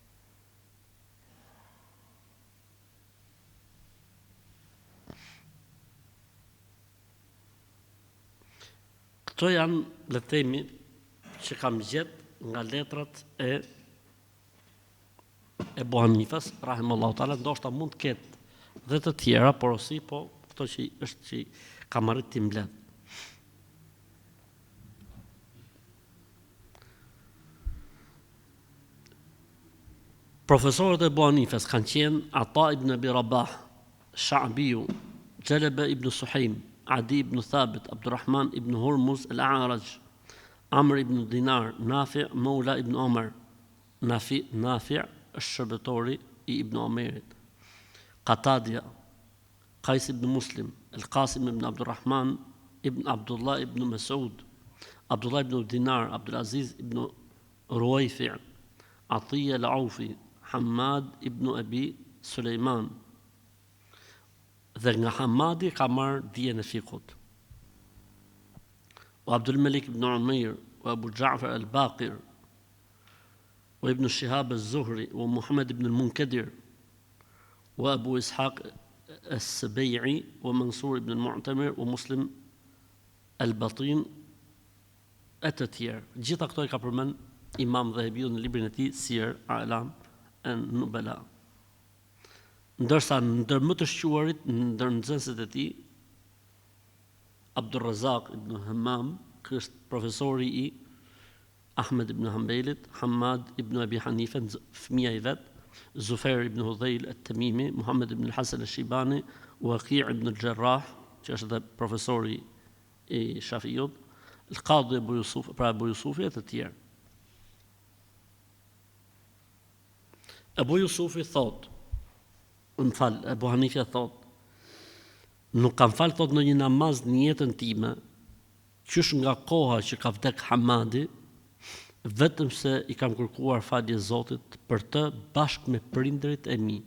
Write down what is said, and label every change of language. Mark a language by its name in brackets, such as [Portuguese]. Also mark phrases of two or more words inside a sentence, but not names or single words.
[Albanian] Këto janë, le të themi, që kam gjetë nga letrat e Ebu Hanifas, [Arabic] رحمه الله تعالى, [Albanian] ndoshta mund të ketë dhe të tjera, por osi, po këto që është që kam arrit t'i mbledh. Profesorët e Ebu Hanifas kanë qenë Ata ibn Abi Rabah, Sha'biu, Gjelebe ibn Suhejm, Adi ibn Thabit, Abdurrahman ibn Hurmuz al-A'raj, Amr ibn Dinar, Nafi' Maula ibn Omar. Nafi' është shërbetori i Ibn Omerit. Qatadia, Qais ibn Muslim, Al-Qasim ibn Abdurrahman ibn Abdullah ibn Mas'ud, Abdullah ibn Dinar, Abdulaziz ibn Ruwayfi', Atiya al-Aufi, Hamad ibn Abi Sulejman. Dhe nga Hamadi ka marrë dijen e fikut. O Abdul Malik ibn Umair, o Abu Ja'far al-Baqir, o Ibn Shihab al-Zuhri, o Muhammad ibn al-Munkadir, o Abu Ishaq al-Sabi'i, o Mansur ibn al-Mu'tamir, o Muslim al-Batin, e të tjerë. Gjitha këto e ka përmend Imam Dhahabiu në librin e tij Sir A'lam an-Nubala. Ndërsa ndër më të shquarit, ndër nxënësit e tij, Abdurrazak ibn Hammam, që është profesori i Ahmed ibn Hanbelit, Hamad ibn Abi Hanife, fëmia i vet, Zufair ibn Hudhail at-Tamimi, Muhammad ibn al-Hasan al-Shibani, Waqi' ibn al-Jarrah, që është edhe profesori i Shafiut, Al-Qadi Abu Yusuf, pra Abu Yusufi e të tjerë. Abu Yusufi thot, Abu Hanifja thot, nuk kam falë thot në një namaz në jetën time, qysh nga koha që ka vdek Hamadi, vetëm se i kam kërkuar falje Zotit për të bashkë me prindërit e mi.